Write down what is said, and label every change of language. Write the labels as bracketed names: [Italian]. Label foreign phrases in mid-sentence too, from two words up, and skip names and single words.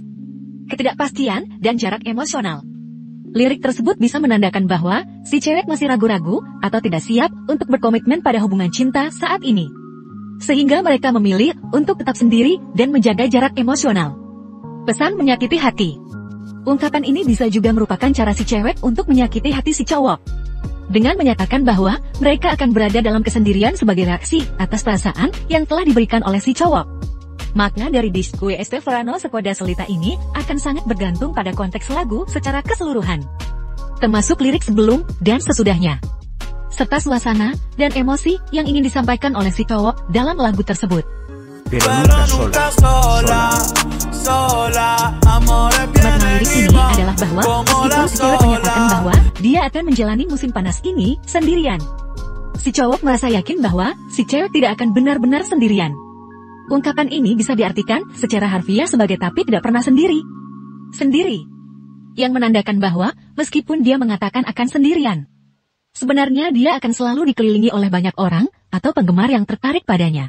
[Indonesian] Ketidakpastian dan jarak emosional. Lirik tersebut bisa menandakan bahwa si cewek masih ragu-ragu atau tidak siap untuk berkomitmen pada hubungan cinta saat ini, sehingga mereka memilih untuk tetap sendiri dan menjaga jarak emosional. Pesan menyakiti hati. Ungkapan ini bisa juga merupakan cara si cewek untuk menyakiti hati si cowok, dengan menyatakan bahwa mereka akan berada dalam kesendirian sebagai reaksi atas perasaan yang telah diberikan oleh si cowok. Makna dari [Spanish] Disque este verano se queda solita [Indonesian] ini akan sangat bergantung pada konteks lagu secara keseluruhan, termasuk lirik sebelum dan sesudahnya, serta suasana dan emosi yang ingin disampaikan oleh si cowok dalam lagu tersebut. [Spanish] Pero nunca sola. [Indonesian] Makna lirik ini adalah bahwa meskipun si cewek menyatakan bahwa dia akan menjalani musim panas ini sendirian, si cowok merasa yakin bahwa si cewek tidak akan benar-benar sendirian. Ungkapan ini bisa diartikan secara harfiah sebagai tapi tidak pernah sendiri, yang menandakan bahwa meskipun dia mengatakan akan sendirian, sebenarnya dia akan selalu dikelilingi oleh banyak orang atau penggemar yang tertarik padanya.